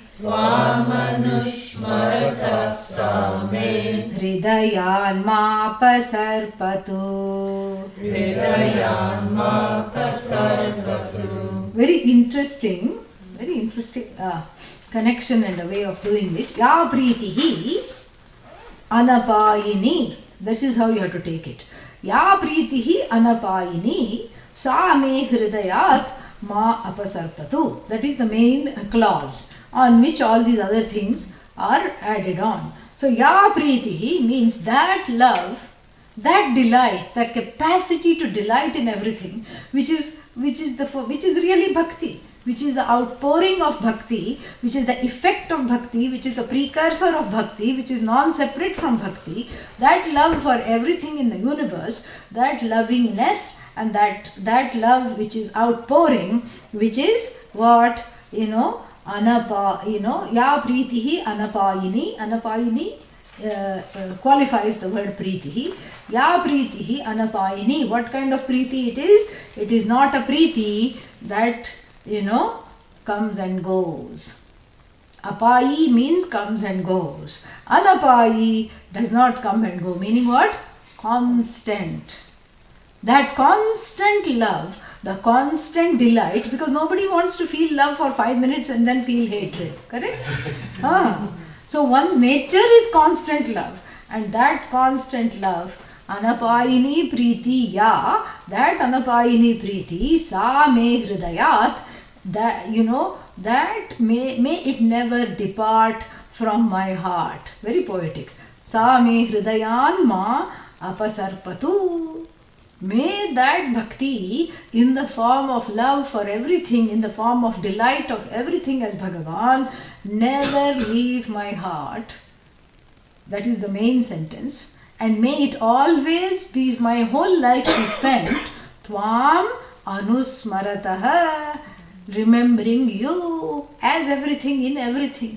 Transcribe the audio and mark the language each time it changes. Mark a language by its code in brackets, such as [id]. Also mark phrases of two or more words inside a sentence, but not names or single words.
[sa] Tvamanusmaratas same Hridayanmapasarpatu. Hridayanmapasarpatu. [en] Very interesting connection and a way of doing it. [sa] Ya pritihi anapayini. [en] This is how you have to take it. [sa] Ya pritihi anapayini sa me hridayat ma apasarpatu. [en] That is the main clause on which all these other things are added on. So [sa] ya pritihi [en] means that love, that delight, that capacity to delight in everything, which is really bhakti, which is the outpouring of bhakti, which is the effect of bhakti, which is the precursor of bhakti, which is non-separate from bhakti. That love for everything in the universe, that lovingness and that love which is outpouring, which is what [sa] ya pritihi anapayini [en] qualifies the word pritihi. [sa] Ya pritihi anapayini. [en] What kind of priti it is? It is not a priti that comes and goes. Apayi means comes and goes. Anapayi does not come and go. Meaning what? Constant. That constant love, the constant delight, because nobody wants to feel love for 5 minutes and then feel hatred. Correct? So one's nature is constant love, and that constant love, [sa] anapayini priti ya, that anapayini priti sa me hridayat, [en] that that may it never depart from my heart. Very poetic. [sa] Sa me hridayan ma apasarpatu. [en] May that bhakti in the form of love for everything, in the form of delight of everything as Bhagavan, never leave my heart. That is the main sentence. And may it always be, my whole life be spent, [sa] Tvam anusmarataha, [en] remembering you as everything in everything.